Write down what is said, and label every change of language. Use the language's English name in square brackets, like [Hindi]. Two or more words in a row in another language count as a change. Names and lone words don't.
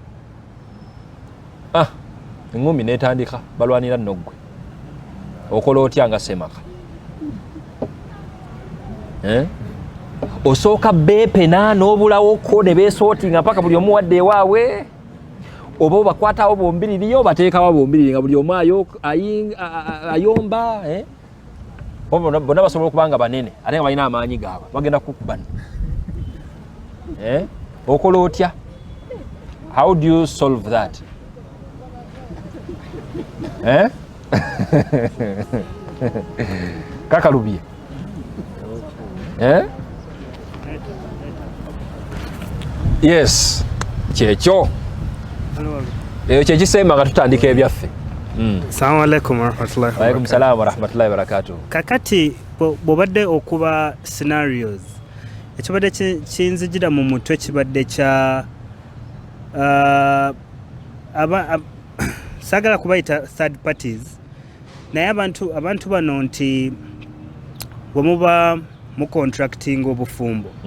[Ganda] eŋŋumi n'etandika balwanira nno ggwe okola otya nga semaka osooka beepena n'obulawoko ne beesootinga mpaka buli omu wadde ewaabwe oba obakwatawo bombiririyo obateekawo bombiriri nga buli omu ayomba bonna basobola okuba nga banene ate nga balina amaanyi gaabwe bagenda kukubana okola otya [English] how do you solve that [Ganda] kakalubye yes kyekyo eyo kyekisemba nga tutandika ebyaffe [Arabic] السلام عليكم ورحمة الله وعليكم السلام ورحمة الله وبركاته. [Ganda] Kakati bobadde okuba scenarios ekibadde kinzijira mu mutwe kibadde kya sagala kubayita [English] third parties [Ganda] naye abantu bano nti bwemuba mu contracting obufumbo